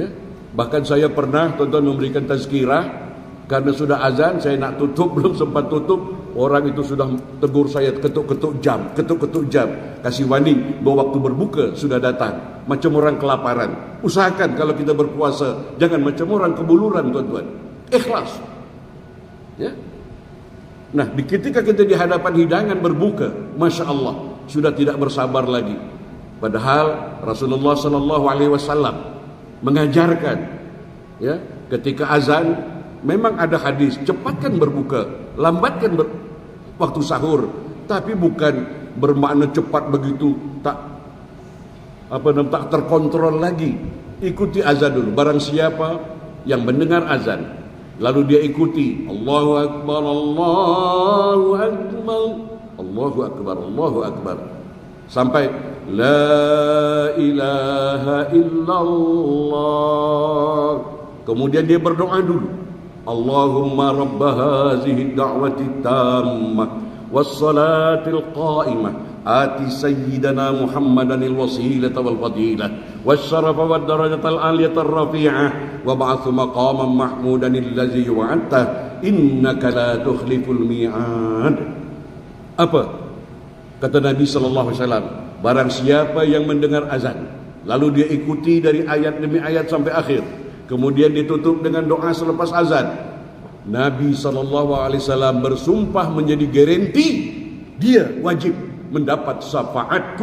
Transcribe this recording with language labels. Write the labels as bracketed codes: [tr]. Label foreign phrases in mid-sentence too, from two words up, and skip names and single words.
[ms] Bahkan saya pernah, tuan-tuan, memberikan tazkirah, karena sudah azan, saya nak tutup, belum sempat tutup, orang itu sudah tegur saya, ketuk-ketuk jam, kasih warning bahwa waktu berbuka sudah datang. Macam orang kelaparan. Usahakan kalau kita berpuasa, jangan macam orang kebuluran, tuan-tuan. Ikhlas, ya. Nah, ketika kita di hadapan hidangan berbuka, [ar] ما شاء الله, [ms] sudah tidak bersabar lagi. Padahal Rasulullah SAW mengajarkan, ya, ketika azan, memang ada hadis, cepatkan berbuka, lambatkan waktu sahur, tapi bukan bermakna cepat begitu, tak terkontrol lagi. Ikuti azan dulu. Barang siapa yang mendengar azan, lalu dia ikuti [ar] الله أكبر الله أكبر الله أكبر الله أكبر, [ms] sampai [ar] لا إله إلا الله. [ms] Kemudian dia berdoa dulu, [ar] اللهم رب هذه الدعوة التامة والصلاة القائمة آت سيدنا محمدا الوسيلة والفضيلة والشرف والدرجة العالية الرفيعة وابعثه مقاما محمودا الذي وعدته إنك لا تخلف الميعاد. [ms] Apa? Kata Nabi SAW, barang siapa yang mendengar azan, lalu dia ikuti dari ayat demi ayat sampai akhir, kemudian ditutup dengan doa selepas azan, Nabi SAW bersumpah menjadi garanti dia wajib mendapat syafaatku.